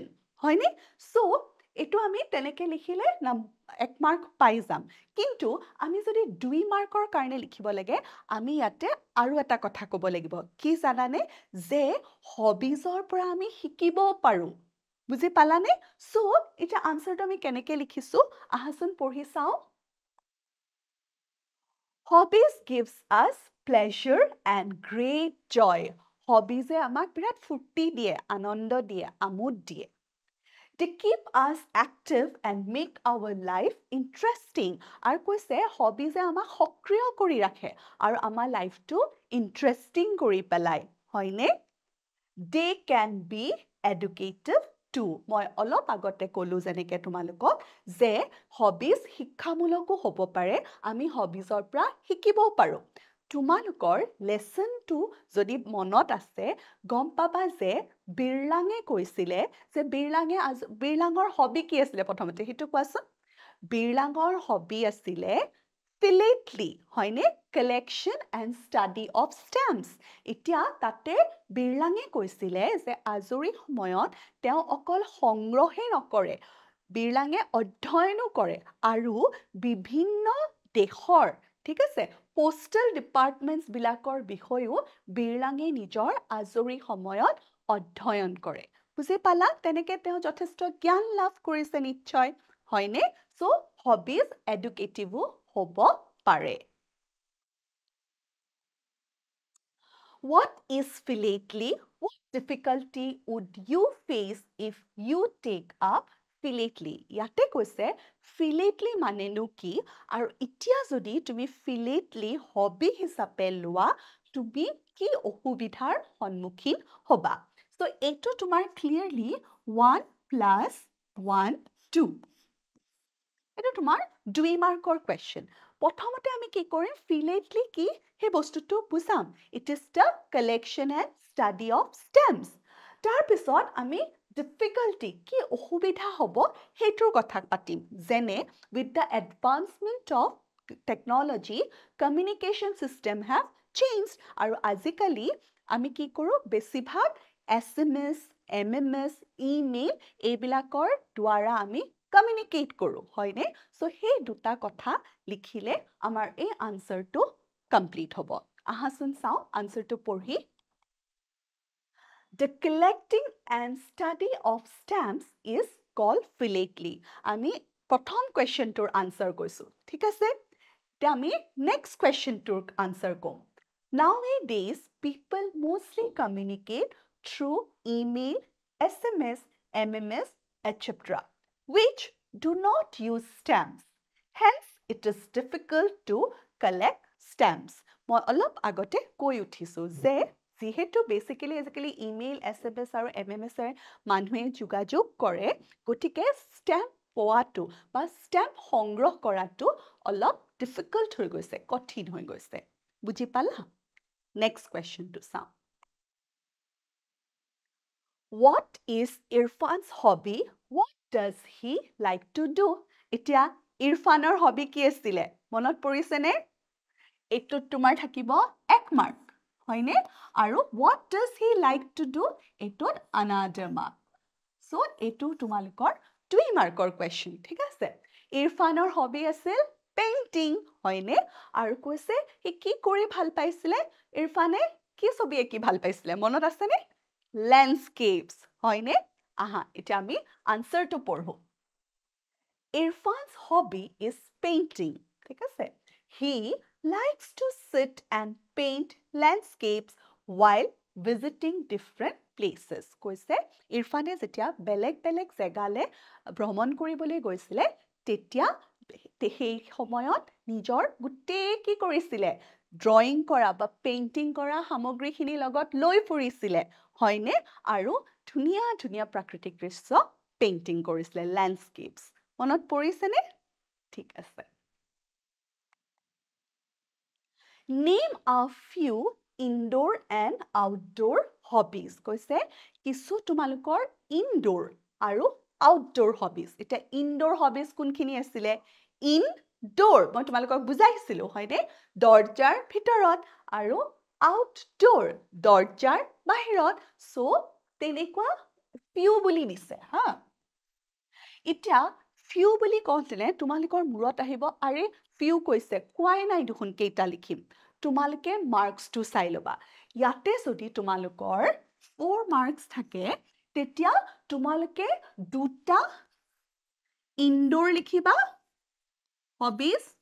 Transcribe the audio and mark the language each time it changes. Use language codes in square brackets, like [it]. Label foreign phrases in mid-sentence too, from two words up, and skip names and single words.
[as] হয়নে? So, এটো আমি তেনেকে লিখিলে 1 মাৰ্ক পাই যাম কিন্তু আমি যদি 2 মাৰ্কৰ কাৰণে লিখিব লাগে আমি ইয়াতে আৰু এটা কথা ক'ব লাগিব কি জানানে যে হবিজৰ পৰা আমি শিকিব পাৰো বুজি পালানে সো এটা আনসাৰটো আমি কেনেকে লিখিছো আহাচোন পঢ়ি চাও [en] Hobbies gives us pleasure and great joy. [as] Hobbies আমাক বিৰাট ফুৰ্তি দিয়ে, আনন্দ দিয়ে, আমোদ দিয়ে. [en] They keep us active and make our life interesting. [as] আৰু কৈছে hobbies আমাক সক্ৰিয় কৰি ৰাখে আৰু আমাৰ লাইফটো interesting কৰি পেলাই, হয়নে? [en] They can be educative too. [as] মই অলপ আগতে ক'লো যেনেকে তোমালোকক যে hobbies শিক্ষামূলকো হ'ব পাৰে আমি hobbiesৰ পৰা শিকিব পাৰো তোমালোকৰ লেসনটো যদি মনত আছে গম পাবা যে বিৰলাঙে কৈছিলে যে বিৰলাঙৰ হবি কি আছিল প্ৰথমতে হিটো কোৱাচোন বিৰলাঙৰ হবি আছিল philately হয়নে [en] collection and study of stamps [as] এতিয়া তাতে বিৰলাঙে কৈছিলে যে আজৰি সময়ত তেওঁ অকল সংগ্ৰহে নকৰে বিৰলাঙে অধ্যয়নো কৰে আৰু বিভিন্ন দেশৰ ঠিক আছে পোষ্টেল ডিপাৰ্টমেন্টস বিলাকৰ বিষয়ও বিৰলাঙে নিজৰ আজৰি সময়ত অধ্যয়ন কৰে বুজি পালা তেনেকে তেওঁ যথেষ্ট জ্ঞান লাভ কৰিছে নিশ্চয় হয়নে সো [en] hobbies educative [as] হ'ব পাৰে [en] What is philately? What difficulty would you face if you take up philately? [as] ইয়াতে কৈছে philately মানেনো কি আৰু এতিয়া যদি তুমি [en] philately hobby [as] হিচাপে লোৱা তুমি কি অসুবিধাৰ সন্মুখীন হবা so এইটো তোমাৰ clearly 1 plus 1 2 এটা তোমাৰ 2 মাৰ্কৰ question প্ৰথমতে আমি কি কৰিম philately কি হে বস্তুটো বুজাম [en] it is the collection and study of stamps [as] তাৰ পিছত আমি difficulty কি অসুবিধা হ'ব হেইটোৰ কথা পাতিম যেনে [en] with the advancement of technology communication system have changed [as] আৰু আজিকালি আমি কি কৰো বেছিভাগ SMS MMS email এইবিলাকৰ দ্বাৰা আমি communicate কৰো হয়নে সো সেই দুটা কথা লিখিলে আমাৰ এই আনসাৰটো কমপ্লিট হ'ব আহাচোন চাও আনসাৰটো পঢ়ি [en] The collecting and study of stamps is called philately [as] আমি প্ৰথম questionটোৰ answer কৈছো ঠিক আছে তে আমি next questionটোৰ answer কম [en] Nowadays people mostly communicate through email SMS MMS etc which do not use stamps. Hence, it is difficult to collect stamps. [as] মই অলপ আগতে কৈ উঠিছো যে যিহেতু [en] basically email, [as] SMS আৰু MMS ৰ মানুহে যোগাযোগ কৰে গতিকে stamp পোৱাটো বা stamp সংগ্ৰহ কৰাটো অলপ difficult হৈ গৈছে কঠিন হৈ গৈছে বুজি পালা [en] next question [as] to চাওঁ [en] What is Irfan's hobby? What does he like to do? [as] এতিয়া ইৰফানৰ hobby কি আছিলে? মনত পৰিছেনে? এইটো তোমাৰ থাকিব 1 mark, হয়নে? [en] আৰু what does he like to do? এইটোত another mark. So, [as] এইটো তোমালোকৰ 2 [en] marker question, [as] ঠিক আছে? ইৰফানৰ hobby আছিল painting, হয়নে? আৰু কৈছে, সি কি কৰি ভাল পাইছিলে? ইৰফানে কি ছবি আঁকি ভাল পাইছিলে? মনত আছেনে? Landscapes, হয়নে? আহা, এতিয়া আমি আনসাৰটো পঢ়ো। [en] Irfan's hobby is painting, [as] ঠিক আছে? [en] He likes to sit and paint landscapes while visiting different places. [as] কৈছে, ইৰফানে যেতিয়া বেলেগ জেগালে ভ্ৰমণ কৰিবলৈ গৈছিলে, তেতিয়া সেই সময়ত নিজৰ গোটেই কি কৰিছিলে? Drawing কৰা বা painting কৰা সামগ্ৰীখিনি লগত লৈ ফুৰিছিলে, হয়নে? আৰু ধুনীয়া প্ৰাকৃতিক দৃশ্য পেইন্টিং কৰিছিলে landscapes মনত পৰিছেনে ঠিক আছে [en] Name a few indoor and outdoor hobbies [as] কৈছে কিছু তোমালোকৰ indoor আৰু [en] outdoor hobbies [as] এটা [en] indoor hobbies [as] কোনখিনি আছিলে indoor মই তোমালোকক বুজাইছিলো হয়নে দৰজাৰ ভিতৰত আৰু outdoor দৰজাৰ বাহিৰত so তেনেকুৱা few বুলি দিছে হা এতিয়া few বুলি কওঁতেনে তোমালোকৰ মূৰত আহিব আৰে few কৈছে কোৱাই নাই দেখোন কেইটা লিখিম তোমালোকে marks টো চাই লবা ইয়াতে যদি তোমালোকৰ 4 marks থাকে তেতিয়া তোমালোকে দুটা indoor লিখিবা hobbies